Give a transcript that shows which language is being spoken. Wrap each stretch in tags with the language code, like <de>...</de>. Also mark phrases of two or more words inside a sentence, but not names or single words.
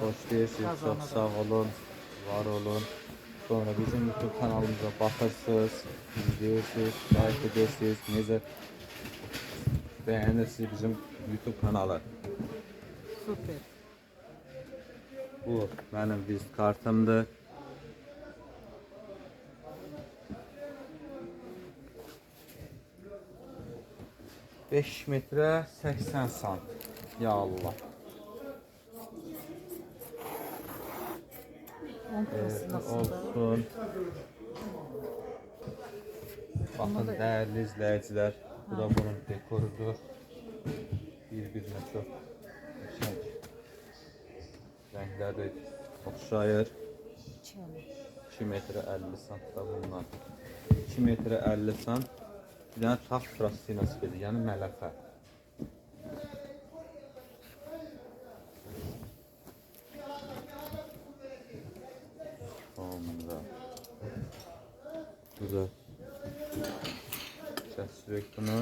<az>xoş deyirsiniz, çox sağ olun, var olun. Sonra bizim YouTube kanalımıza baxırsınız, izləyirsiniz, like edirsiniz, necə bəyənirsiniz bizim YouTube kanalı. Super. Bu mənim vizit kartımdır. Beş metre 80 sant. Ya Allah.</az> <tr>10 parası nasıldır? Olsun. Bakın değerli izleyiciler, bu da bunun dekorudur. Birbirine çok şenk.</tr> <az>Renkler de oxşayır. 2 metre 50 sant da bundan. 2 metre 50 sant. Bir dənə tax plastinası gedir, yəni mələfə. Sonra burada kəsirik bunu.</az>